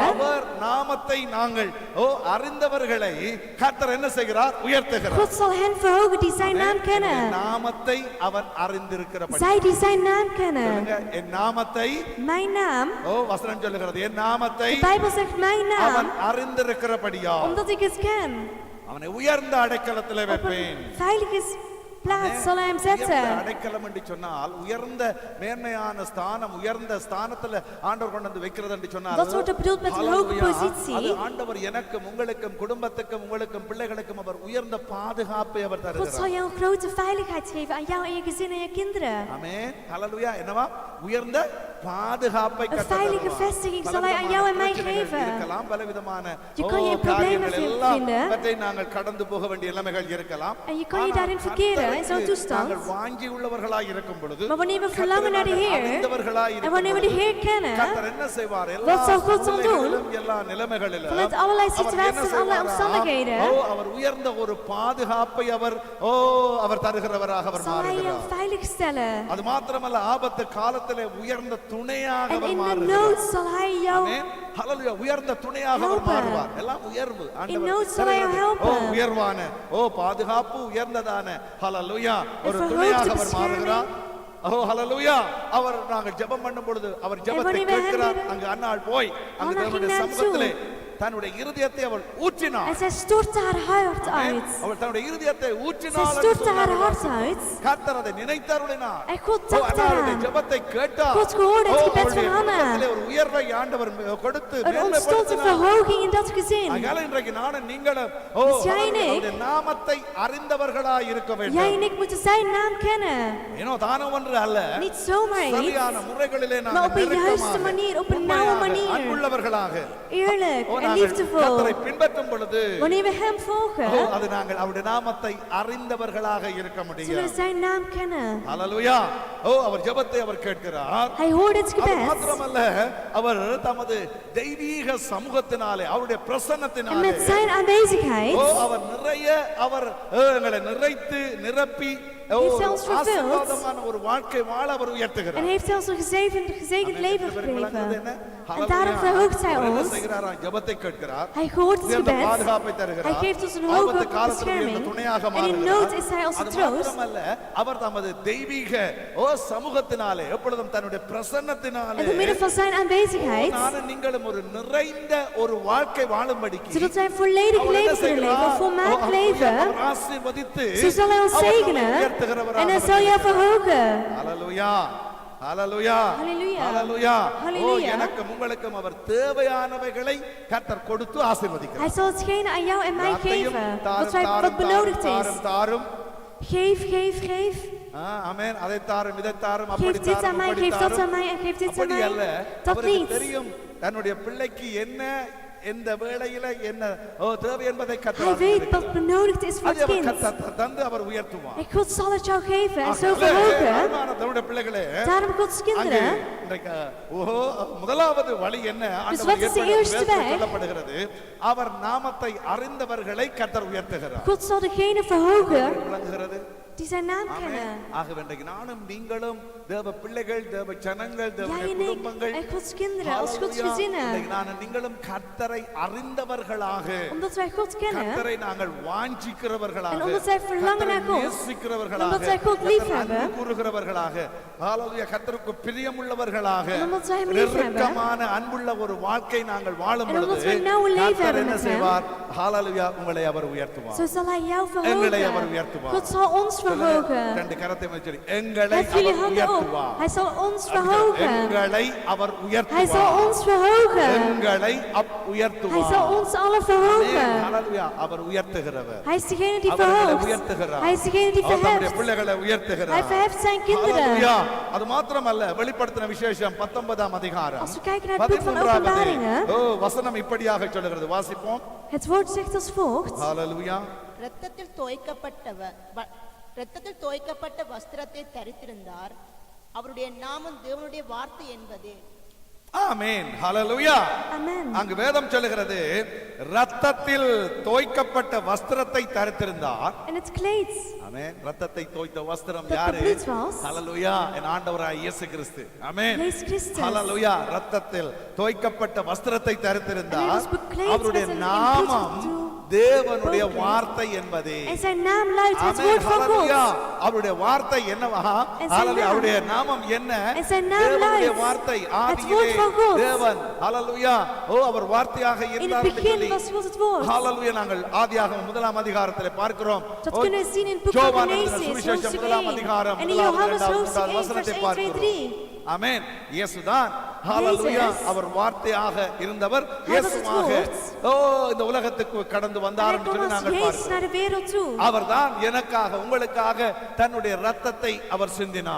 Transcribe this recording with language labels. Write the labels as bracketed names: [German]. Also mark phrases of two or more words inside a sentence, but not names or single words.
[Tamil] அவர் நாமத்தை நாங்கள் அறிந்தவர்களை கர்த்தர் என்ன செய்கிறார்? உயர்த்துகிறார். [Dutch] God zal hen verhogen die zijn naam kennen. [Tamil] நாமத்தை அவன் அறிந்திருக்கிறபடி. [Dutch] Zij die zijn naam kennen. [Tamil] என் நாமத்தை [Dutch] Mijn naam. [Tamil] வசனம் சொல்லுகிறது என் நாமத்தை [Dutch] De Bijbel zegt mijn [Tamil] அவன் [Dutch] naam. [Tamil] அறிந்திருக்கிறபடியா [Dutch] Omdat ik het ken. [Tamil] அவனை உயர்ந்த அடைக்கலத்திலே [Dutch] Op [Tamil] வைப்பேன். [Dutch] een veilige plaats zal hij hem [Tamil] உயர்ந்த [Dutch] zetten. [Tamil] அடைக்கலம் என்று சொன்னால் உயர்ந்த மேன்மையான ஸ்தானம் உயர்ந்த ஸ்தானத்துல ஆண்டவர் கொண்டு வந்து வைக்கிறது என்று சொன்னால் [Dutch] Dat wordt bedoeld met een hoge [Tamil] அது [Dutch] positie. [Tamil] ஆண்டவர் எனக்கும் உங்களுக்கும் குடும்பத்துக்கும் உங்களுக்கும் பிள்ளைகளுக்கும் அவர் உயர்ந்த பாதுகாப்பை அவர் [Dutch] God [Tamil] தருகிறார். [Dutch] zal jou een grote veiligheid geven aan jou en je gezin en je kinderen. [Tamil] ஆமென். ஹல்லேலூயா. என்னவா? உயர்ந்த பாதுகாப்பை [Dutch] Een veilige vestiging zal hij aan jou en mij geven. [Tamil] இருக்கலாம் பலவிதமான [Dutch] Je kan je in problemen vinden. [Tamil] அவற்றை நாங்கள் கடந்து போக வேண்டிய நிலைமைகள் இருக்கலாம். [Dutch] En je kan je daarin verkeren in zo'n toestand. [Tamil] நாங்கள் வாஞ்சி உள்ளவர்களாய் இருக்கும் பொழுது [Dutch] Maar wanneer we verlangen naar de Heer en wanneer we de Heer kennen, [Tamil] கர்த்தர் என்ன செய்வார்? [Dutch] wat zal God dan doen? [Tamil] எல்லா நிலைமைகளிலும் [Dutch] Vanuit allerlei situaties en allerlei omstandigheden, [Tamil] அவர் உயர்ந்த ஒரு பாதுகாப்பை அவர் தருகிறவராக அவர் [Dutch] zal hij jou [Tamil] மாறுகிறார். [Dutch] veilig stellen. [Tamil] அது மாத்திரமல்ல ஆபத்து காலத்திலே உயர்ந்த துணையாக [Dutch] En [Tamil] அவர் [Dutch] in de [Tamil] மாறுகிறார். [Dutch] nood zal hij jou [Tamil] ஆமென். ஹல்லேலூயா. உயர்ந்த துணையாக அவர் [Dutch] helpen. [Tamil] மாறுவார். எல்லாம் உயர்வு. [Dutch] In nood zal hij jou helpen. [Tamil] உயர்வான பாதுகாப்பு உயர்ந்ததான ஹல்லேலூயா ஒரு [Dutch] verhoogde [Tamil] துணையாக அவர் [Dutch] bescherming. [Tamil] மாறுகிறார். ஹல்லேலூயா. அவர் நாங்கள் ஜெபம் பண்ணும் பொழுது அவர் ஜெபத்தை [Dutch] wanneer we hem [Tamil] கேட்கிறார். [Dutch] bidden, [Tamil] அங்கு அன்னாள் போய் அங்கு [Dutch] Anna ging [Tamil] தேவனுடைய [Dutch] naar hem [Tamil] சமூகத்திலே [Dutch] toe. [Tamil] தன்னுடைய இருதயத்தை அவள் ஊற்றினாள். [Dutch] En zij stortte haar hart [Tamil] ஆமென். [Dutch] uit. [Tamil] அவள் தன்னுடைய இருதயத்தை [Dutch] Zij [Tamil] ஊற்றினாள் என்று [Dutch] stortte haar [Tamil] சொன்னார். [Dutch] hart uit. [Tamil] கர்த்தர் அதை நினைத்தருளினார். [Dutch] En God dacht [Tamil] அன்னாளுடைய [Dutch] eraan. [Tamil] ஜெபத்தை கேட்டார். [Dutch] God gehoorde het gebed [Tamil] அவளுடைய [Dutch] van Hanna. [Tamil] குடும்பத்திலே ஒரு உயர்வை ஆண்டவர் கொடுத்து [Dutch] Er ontstond een [Tamil] மேன்மைப்படுத்தினார். [Dutch] verhoging in dat gezin. [Tamil] அதனால இன்றைக்கு நானும் நீங்களும் [Dutch] Dus jij en ik, [Tamil] அவருடைய நாமத்தை அறிந்தவர்களாய் இருக்க [Dutch] jij [Tamil] வேண்டும். [Dutch] en ik moeten zijn naam kennen. [Tamil] ஏனோ தானம் ஒன்று அல்ல, [Dutch] Niet zomaar iets, [Tamil] சரியான முறைகளிலே [Dutch] maar [Tamil] நாங்கள் [Dutch] op een juiste [Tamil] நெருக்கமாக, [Dutch] manier, op een nauwe [Tamil] உண்மையாக, [Dutch] manier. [Tamil] அன்புள்ளவர்களாக [Dutch] Eerlijk en [Tamil] நாங்கள் [Dutch] liefdevol. [Tamil] கர்த்தரை பின்பற்றும் பொழுது [Dutch] Wanneer we hem volgen, [Tamil] அது நாங்கள் அவருடைய நாமத்தை அறிந்தவர்களாக இருக்க [Dutch] zullen we [Tamil] முடியும். [Dutch] zijn naam kennen. [Tamil] ஹல்லேலூயா. அவர் ஜெபத்தை அவர் கேட்கிறார். [Dutch] Hij hoort het [Tamil] அது [Dutch] gebed. [Tamil] மாத்திரமல்ல, அவர் தமது தெய்வீக சமூகத்தினாலே அவருடைய [Dutch] En [Tamil] பிரசன்னத்தினாலே [Dutch] met zijn aanwezigheid [Tamil] அவர் நிறைய அவர் எங்களை நிறைத்து நிரப்பி [Dutch] Heeft hij ons vervuld? [Tamil] ஆசீர்வாதமான ஒரு வாழ்க்கை வாழ அவர் உயர்த்துகிறார். [Dutch] en heeft hij ons een gezegend leven gegeven. En Halleluja. daarom verhoogt hij [Tamil] அவர் என்ன [Dutch] ons. [Tamil] செய்கிறாராம்? ஜெபத்தை கேட்கிறார். [Dutch] Hij hoort het [Tamil] உயர்ந்த [Dutch] gebed. [Tamil] பாதுகாப்பை [Dutch] Hij [Tamil] தருகிறார். [Dutch] geeft ons een [Tamil] ஆபத்து [Dutch] hoge [Tamil] காலத்தில் உயர்ந்த [Dutch] bescherming. [Tamil] துணையாக [Dutch] En in [Tamil] மாறுகிறார். [Dutch] nood is hij onze [Tamil] அது [Dutch] troost. [Tamil] மாத்திரமல்ல, அவர் தமது தெய்வீக சமூகத்தினாலே எப்பொழுதும் தன்னுடைய பிரசன்னத்தினாலே [Dutch] En door middel van zijn aanwezigheid, [Tamil] நானும் நீங்களும் ஒரு நிறைந்த ஒரு வாழ்க்கை வாழும்படிக்கு [Dutch] zodat wij een volledig [Tamil] அவர் என்ன [Dutch] leven kunnen leven, een [Tamil] செய்கிறார்? [Dutch] volmaakt [Tamil] அவர் [Dutch] leven, [Tamil] ஆசீர்வதித்து [Dutch] zo zal hij ons [Tamil] அவர் நம்மை [Dutch] zegenen [Tamil] உயர்த்துகிறவராக [Dutch] en hij zal jou verhogen. [Tamil] ஹல்லேலூயா. ஹல்லேலூயா. [Dutch] Halleluja. [Tamil] ஹல்லேலூயா. [Dutch] Halleluja. [Tamil] எனக்கும் உங்களுக்கும் அவர் தேவையானவைகளை கர்த்தர் கொடுத்து ஆசீர்வதிக்கிறார். [Dutch] Hij zal hetgene aan jou en mij [Tamil] யாத்தையும் [Dutch] geven, [Tamil] தாரும், [Dutch] wat benodigd [Tamil] தாரும், [Dutch] is. [Tamil] தாரும். [Dutch] Geef, geef, geef. [Tamil] ஆமென். அதை தாரும், இதை தாரும், [Dutch] Geef [Tamil] அப்படி [Dutch] dit aan [Tamil] தாரும், [Dutch] mij, [Tamil] அப்படி [Dutch] geef dat aan [Tamil] தாரும். [Dutch] mij en geef dit aan [Tamil] அப்படி அல்ல. [Dutch] mij. Dat [Tamil] அவருக்கு [Dutch] niet. [Tamil] தெரியும் தன்னுடைய பிள்ளைக்கு என்ன எந்த வேளையில என்ன தேவை என்பதை [Dutch] Hij [Tamil] கர்த்தர் [Dutch] weet wat benodigd is voor [Tamil] அதை [Dutch] het [Tamil] அவர் [Dutch] kind. [Tamil] கர்த்தர் தந்து அவர் உயர்த்துவார். [Dutch] En God zal het jou geven en zo [Tamil] ஆகவே, [Dutch] verhogen. [Tamil] அன்பான தேவனுடைய பிள்ளைகளே, [Dutch] Daarom Gods [Tamil] அங்கே [Dutch] kinderen, [Tamil] இன்றைக்கு முதலாவது வழி என்ன? [Dutch] Dus [Tamil] ஆண்டவர் [Dutch] wat is de [Tamil] ஏற்படுத்திய [Dutch] eerste [Tamil] வேதத்தில் [Dutch] weg? [Tamil] சொல்லப்படுகிறது, அவர் நாமத்தை அறிந்தவர்களை கர்த்தர் உயர்த்துகிறார். [Dutch] God zal degene verhogen [Tamil] விளங்குகிறது? [Dutch] die zijn naam [Tamil] ஆமென். [Dutch] kennen. [Tamil] ஆகவே இன்றைக்கு நானும் நீங்களும் தேவ பிள்ளைகள், தேவ ஜனங்கள், தேவனுடைய [Dutch] Jij en ik [Tamil] குடும்பங்கள், [Dutch] en Gods kinderen als Gods [Tamil] ஹல்லேலூயா. [Dutch] gezinnen. [Tamil] இன்றைக்கு நானும் நீங்களும் கர்த்தரை அறிந்தவர்களாக, [Dutch] Omdat wij God kennen [Tamil] கர்த்தரை நாங்கள் வாஞ்சிக்கிறவர்களாக, [Dutch] en omdat wij verlangen naar [Tamil] கர்த்தரை [Dutch] God, [Tamil] நேசிக்கிறவர்களாக, [Dutch] omdat wij God [Tamil] கர்த்தர் [Dutch] lief [Tamil] அன்பு [Dutch] hebben, [Tamil] கூறுகிறவர்களாக, ஹல்லேலூயா, கர்த்தருக்கு பிரியமுள்ளவர்களாக, [Dutch] en omdat wij hem lief hebben, [Tamil] நெருக்கமான அன்புள்ள ஒரு வாழ்க்கை நாங்கள் வாழும் [Dutch] En omdat [Tamil] பொழுது [Dutch] we nauwe leven [Tamil] கர்த்தர் [Dutch] hebben [Tamil] என்ன [Dutch] met hem, [Tamil] செய்வார்? ஹல்லேலூயா, உங்களை அவர் உயர்த்துவார். [Dutch] zo zal hij jou [Tamil] எங்களை அவர் [Dutch] verhogen. [Tamil] உயர்த்துவார். [Dutch] God zal ons verhogen. [Tamil] ரெண்டு கரத்தை சொல்லி எங்களை [Dutch] Hef jullie [Tamil] அவர் [Dutch] handen op. [Tamil] உயர்த்துவார். [Dutch] Hij zal ons verhogen. [Tamil] எங்களை அவர் [Dutch] Hij zal [Tamil] உயர்த்துவார். [Dutch] ons verhogen. [Tamil] எங்களை [Dutch] Hij [Tamil] உயர்த்துவார். [Dutch] zal ons allen verhogen. [Tamil] ஹல்லேலூயா, அவர் உயர்த்துகிறவர். [Dutch] Hij is degene die [Tamil] அவர் எங்களை [Dutch] verhoogt. [Tamil] உயர்த்துகிறார். [Dutch] Hij is degene die [Tamil] அவர் தம்முடைய [Dutch] verheft. [Tamil] பிள்ளைகளை [Dutch] Hij [Tamil] உயர்த்துகிறார். [Dutch] verheft zijn kinderen. [Tamil] ஹல்லேலூயா. அது மாத்திரமல்ல, வெளிப்படுத்தின விசேஷம் 19ஆம் அதிகாரம் [Dutch] Als we kijken naar het boek van [Tamil] 13வது [Dutch] Openbaringen, [Tamil] வசனம் இப்படியாக சொல்கிறது, வாசிப்போம். [Dutch] het woord zegt als volgt. [Tamil] ஹல்லேலூயா. இரத்தத்தில் தோய்க்கப்பட்ட வஸ்திரத்தை தரித்திருந்தார். அவருடைய நாமம் தேவனுடைய வார்த்தை என்பது. ஆமென். ஹalleluya. [Dutch] Amen. [Tamil] அங்கு வேதம் சொல்லுகிறது இரத்தத்தில் தோய்க்கப்பட்ட வஸ்திரத்தை தரித்திருந்தார். [Dutch] En het kleed [Tamil] ஆமென். இரத்தத்தை தோய்த்த வஸ்திரம் [Dutch] dat [Tamil] யாரு? [Dutch] gebloed was, [Tamil] ஹalleluya. என் ஆண்டவராகிய இயேசு கிறிஸ்து. ஆமென். [Dutch] Jezus Christus. [Tamil] ஹalleluya. இரத்தத்தில் தோய்க்கப்பட்ட வஸ்திரத்தை [Dutch] En hij [Tamil] தரித்திருந்தார். [Dutch] was bekleed [Tamil] அவருடைய [Dutch] met een [Tamil] நாமம் [Dutch] in bloed [Tamil] தேவனுடைய [Dutch] broken. [Tamil] வார்த்தை என்பதே. [Dutch] En zijn naam luidt het [Tamil] ஆமென். [Dutch] woord van [Tamil] ஹalleluya. [Dutch] God. [Tamil] அவருடைய வார்த்தை என்னவா? [Dutch] En zijn [Tamil] ஹalleluya. [Dutch] naam. [Tamil] அவருடைய நாமம் என்ன? [Dutch] En zijn naam [Tamil] தேவனுடைய [Dutch] luidt [Tamil] வார்த்தை [Dutch] het [Tamil] ஆதியிலே [Dutch] woord van God. [Tamil] தேவன். ஹalleluya. ஓ அவர் வார்த்தையாக [Dutch] In het [Tamil] இருந்தார் என்று [Dutch] begin [Tamil] சொல்லி [Dutch] was het woord. [Tamil] ஹalleluya நாங்கள் ஆதியாகமம் 1ஆம் அதிகாரத்திலே பார்க்கிறோம். [Dutch] Dat kunnen we zien in het boek van [Tamil] யோவான் எழுதின [Dutch] Genesis, [Tamil] சுவிசேஷம் [Dutch] hoofdstuk [Tamil] 1ஆம் [Dutch] 1. [Tamil] அதிகாரம் [Dutch] En in [Tamil] 1ஆவது, [Dutch] Johannes [Tamil] 2வது, [Dutch] hoofdstuk 1, [Tamil] 3வது [Dutch] vers [Tamil] வசனத்தை [Dutch] 1, 2, [Tamil] பார்க்கிறோம். [Dutch] 3. [Tamil] ஆமென். இயேசுதான் ஹalleluya [Dutch] Jezus. [Tamil] அவர் வார்த்தையாக இருந்தவர் [Dutch] Hij was het [Tamil] இயேசுவாக [Dutch] woord. [Tamil] ஓ இந்த உலகத்துக்கு கடந்து [Dutch] En [Tamil] வந்தார் [Dutch] hij [Tamil] என்று [Dutch] kwam [Tamil] சொல்லி [Dutch] als [Tamil] நாங்கள் [Dutch] Jezus [Tamil] பார்க்கிறோம். [Dutch] naar de wereld toe. [Tamil] அவர்தான் எனக்காக உங்களுக்காக தன்னுடைய இரத்தத்தை அவர் சிந்தினார்.